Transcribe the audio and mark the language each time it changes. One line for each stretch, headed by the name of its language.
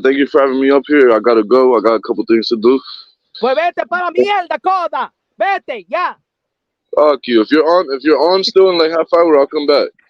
English: Thank you for having me up here. I gotta go. I got a couple things to do.
Spanish: Pues vete para mierda, coda. Vete, ya.
English: Fuck you. If you're on still in like half hour, I'll come back.